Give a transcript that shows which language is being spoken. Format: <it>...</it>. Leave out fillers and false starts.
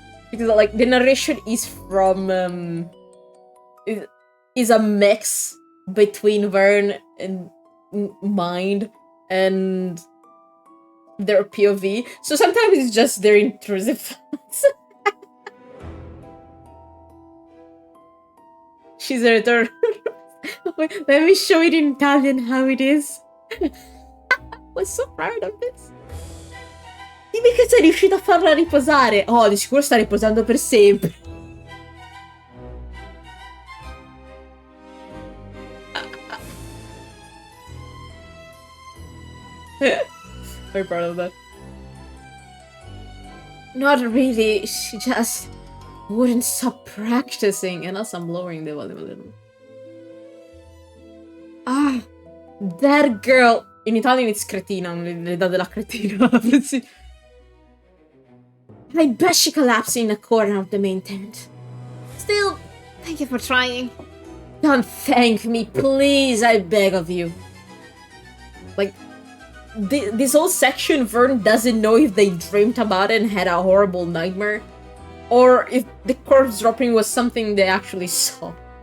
<en>Because, like, the narration is from, is a mix between Vern and Mind and their POV. So sometimes it's just their intrusive thoughts. She's a return. Wait, let me show it in Italian how it is. Was so proud of this.</en> <it>Dimmi che sei riuscito a farla riposare. Oh, di sicuro sta riposando per sempre.</it> <en>Very proud of that. Not really. She just wouldn't stop practicing. And also I'm lowering the volume a little. Ah, that girl. In Italian it's</en> <it>cretina, l'età della cretina.</it> <en>I bet she collapsed in a corner of the main tent. Still, thank you for trying. Don't thank me, please, I beg of you. Like, this whole section, Vern doesn't know if they dreamed about it and had a horrible nightmare, or if the corpse dropping was something they actually saw.</en>